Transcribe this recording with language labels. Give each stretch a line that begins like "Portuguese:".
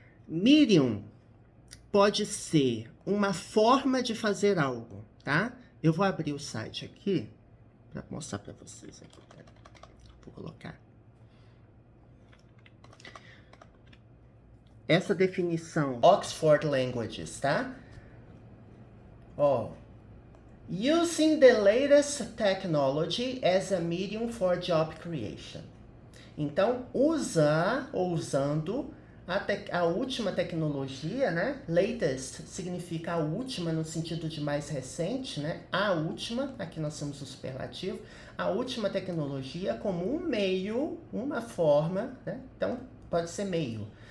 Portuguese: Medium pode ser uma forma de fazer algo, tá? Eu vou abrir o site aqui para mostrar para vocês aqui. Vou colocar essa definição Oxford Languages, tá?
English: Ó, using the latest technology as a medium for job creation.
Portuguese: Então, usar ou usando a última tecnologia, né? Latest significa a última no sentido de mais recente, né? A última, aqui nós temos o superlativo, a última tecnologia como um meio, uma forma, né? Então, pode ser meio